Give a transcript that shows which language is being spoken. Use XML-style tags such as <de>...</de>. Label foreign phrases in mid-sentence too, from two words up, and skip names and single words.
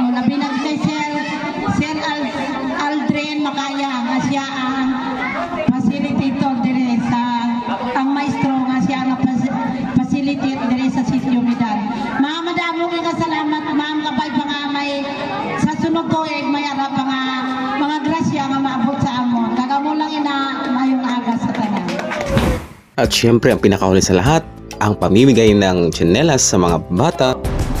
<hil>Labi na kay Sir Aldrin Makaya nga siya ang facilitator diri sa ang maestro nga siya nga facilitate diri sa Sitio Midal. Mga madamo nga salamat ma'am kabay pa nga may sa sunod tuig may ara pa nga mga grasya nga maabot sa amon. Kagamo lang ina mayong aga sa tanan.</hil> <tl>At syempre ang pinakahuli sa lahat, ang pamimigay ng tsinelas sa mga bata</tl>